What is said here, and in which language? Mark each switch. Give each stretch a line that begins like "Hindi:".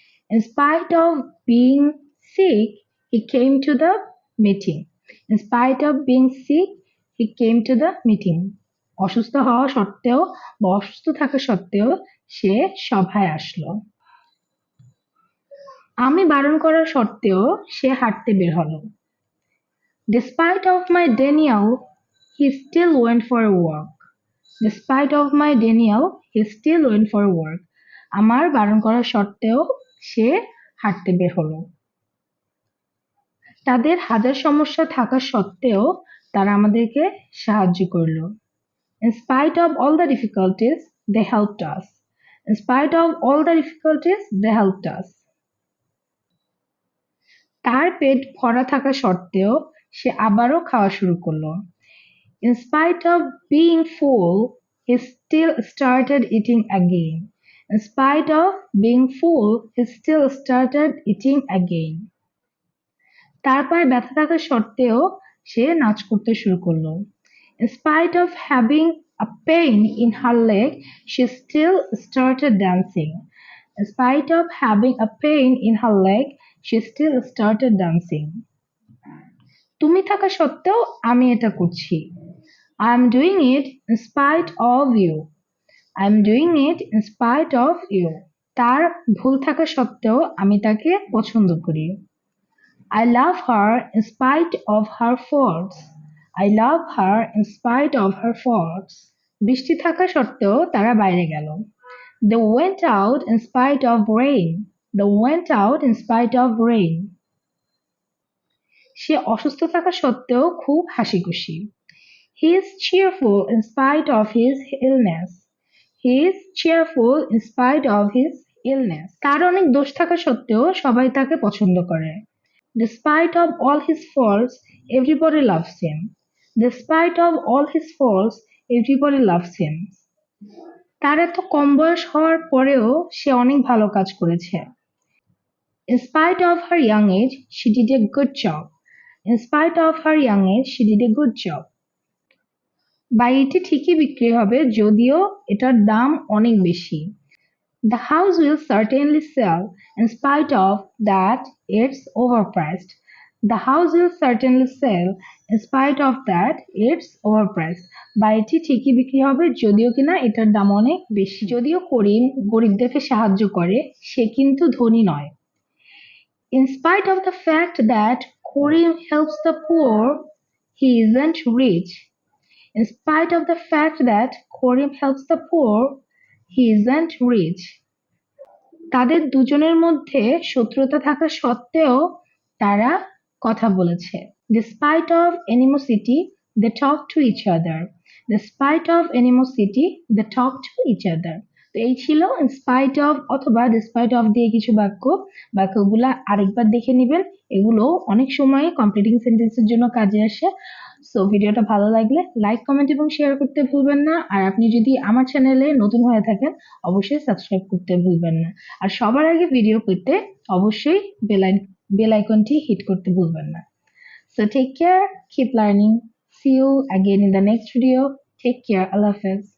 English: In spite of being sick, he came to the meeting. In spite of being sick, he came to the meeting.
Bangla: অসুস্থ হওয়া সত্ত্বেও বা অসুস্থ থাকা সত্ত্বেও সে সভায় আসলো। আমি বারণ করা সত্ত্বেও সে হাঁটতে বের হলো।
English: Despite of my denial, he still went for a walk. Despite of my denial, he still went for a walk.
Bangla: আমার বারণ করা সত্ত্বেও সে হাঁটতে বের হলো। তাদের হাজার সমস্যা থাকা সত্ত্বেও তারা আমাদেরকে সাহায্য করলো।
English: In spite of all the difficulties, they helped us. In spite of all the difficulties, they helped us.
Bangla: তার পেট ভরা থাকা সত্ত্বেও সে আবারও খাওয়া শুরু করলো।
English: In spite of being full, he still started eating again. In spite of being full, he still started eating again.
Bangla: তার পায়ে ব্যথা থাকা সত্ত্বেও সে নাচ করতে শুরু করলো।
English: In spite of having a pain in her leg, she still started dancing. In spite of having a pain in her leg, she still started dancing.
Bangla: তুমি থাকা সত্ত্বেও আমি এটা করছি।
English: I am doing it in spite of you. I am doing it in spite of you.
Bangla: তার ভুল থাকা সত্ত্বেও আমি তাকে পছন্দ করি।
English: I love her in spite of her faults. I love her in spite of her faults.
Bangla: বৃষ্টি থাকা সত্ত্বেও তারা বাইরে গেল।
English: They went out in spite of rain. They went out in spite of rain.
Bangla: সে অসুস্থ থাকা সত্ত্বেও খুব হাসিখুশি।
English: He is cheerful in spite of his illness. He is cheerful in spite of his illness.
Bangla: তার অনেক দোষ থাকা সত্ত্বেও সবাই তাকে পছন্দ করে।
English: Despite of all his faults, everybody loves him. Despite of all his faults, everybody loves him.
Bangla: তার এত কম বয়স হওয়ার পরেও সে অনেক ভালো কাজ করেছে।
English: In spite of her young age, she did a good job. In spite of her young age, she did a good job.
Bangla: বাড়িটি ঠিকই বিক্রি হবে যদিও এটার দাম অনেক বেশি।
English: The house will certainly sell in spite of that it's overpriced. The house will certainly sell in spite of that it's overpriced.
Bangla: বাড়িটি ঠিকই বিক্রি হবে যদিও কিনা এটার দাম অনেক বেশি। যদিও করিম গরিবদেরকে সাহায্য করে, সে কিন্তু ধনী নয়।
English: In spite of the fact that Karim helps the poor, he isn't rich. In spite of the fact that Karim helps the poor, he isn't rich.
Bangla: তাদের দুজনের মধ্যে শত্রুতা থাকা সত্ত্বেও তারা কথা বলেছে।
English: Despite of animosity, they talk to each other. Despite of animosity, they talk to each other.
Bangla: তো এই ছিল in spite of অথবা despite of দিয়ে কিছু বাক্য। বাক্যগুলা আরেকবার দেখে নেবেন। এগুলো অনেক সময় কমপ্লিটিং সেন্টেন্সের জন্য কাজে আসে। সো ভিডিওটা ভালো লাগলে লাইক, কমেন্ট এবং শেয়ার করতে ভুলবেন না। আর আপনি যদি আমার চ্যানেলে নতুন হয়ে থাকেন অবশ্যই সাবস্ক্রাইব করতে ভুলবেন না। আর সবার আগে ভিডিও পেতে অবশ্যই বেল আইকনটি হিট করতে ভুলবেন না।
English: So take care, keep learning. See you again in the next video. Take care. Allah Hafiz.